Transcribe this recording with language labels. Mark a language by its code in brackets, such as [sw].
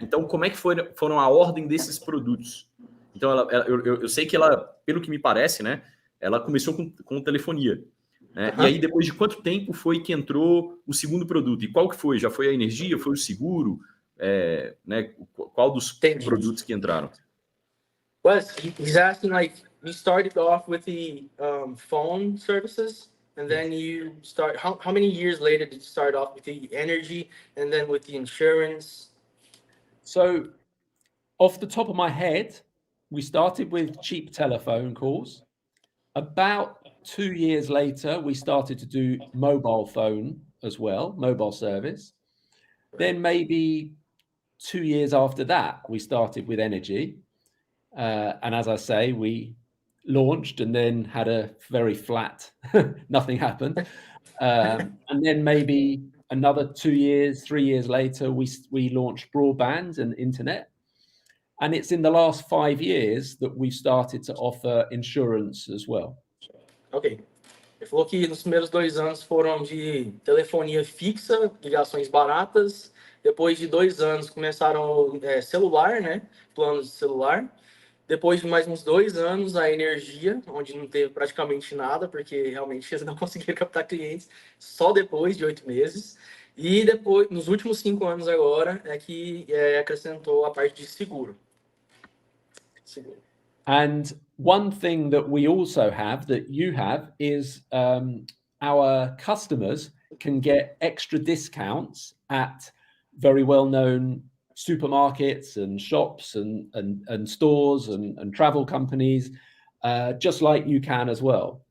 [pt] Então, como é que foram a ordem desses produtos? Então, eu sei que ela, pelo que me parece, né? Ela começou com telefonia. Né? E aí, depois de quanto tempo foi que entrou o segundo produto? E qual que foi? Já foi a energia? Foi o seguro? Né? Qual dos produtos que entraram? [en] Well, he's asking, like, you started off with the phone services, and then you start, how many years later did you start off with the energy, and then with the insurance? So, off the top of my head, we started with cheap telephone calls. About 2 years later, we started to do mobile phone as well, mobile service. Then maybe 2 years after that, we started with energy. And as I say, we launched and then had a very flat, nothing happened. And then maybe another 2 years, 3 years later, we launched broadband and internet. And it's in the last 5 years that we started to offer insurance as well. Ok. [pt] Ele falou que nos primeiros 2 anos foram de telefonia fixa, ligações baratas. Depois de 2 anos começaram celular, né? Planos de celular. Depois de mais uns 2 anos, a energia, onde não teve praticamente nada, porque realmente eles não conseguiram captar clientes só depois de 8 meses. E depois, nos últimos 5 anos agora, é que acrescentou a parte de seguro. [en] And one thing that we also have, that you have, is our customers can get extra discounts at very well-known supermarkets and shops and stores and travel companies, just like you can as well.